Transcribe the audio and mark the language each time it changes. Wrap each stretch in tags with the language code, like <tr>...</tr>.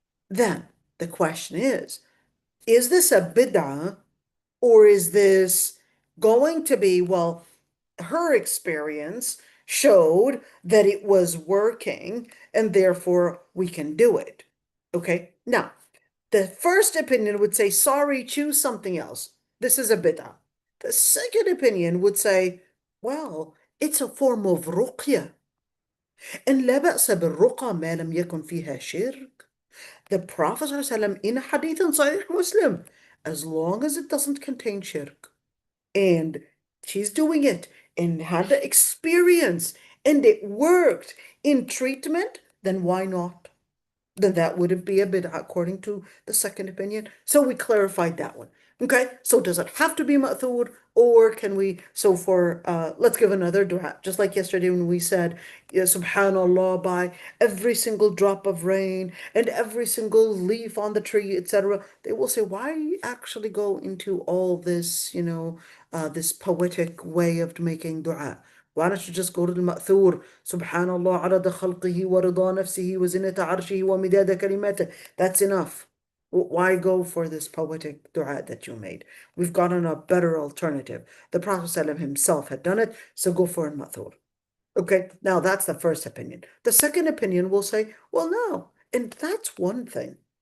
<en>Then the question is this a bid'ah, or is this going to be, well, her experience showed that it was working and therefore we can do it. Okay. Now, the first opinion would say, sorry, choose something else. This is a bid'ah. The second opinion would say, well, it's a form of ruqya.</en> <ar>إن لا بأس بالرقى ما لم يكن فيها شرك.</ar> <en>The Prophet ﷺ in a hadith in Sahih Muslim, as long as it doesn't contain shirk, and she's doing it and had the experience and it worked in treatment, then why not? Then that wouldn't be a bid'ah according to the second opinion. So we clarified that one. Okay, so does it have to be ma'thur, or can we, let's give another dua, just like yesterday when we said, yeah, subhanallah, by every single drop of rain and every single leaf on the tree, etc. They will say, why actually go into all this, this poetic way of making dua? Why don't you just go to the ma'thur?</en> <ar>Subhanallah, عدد خلقه ورضا نفسه وزنة عرشه ومداد كلماته.</ar> <en>That's enough. Why go for this poetic dua that you made? We've gotten a better alternative. The Prophet ﷺ himself had done it, so go for it, ma'thur. Okay, now that's the first opinion. The second opinion will say, well, no. And that's one thing.</en>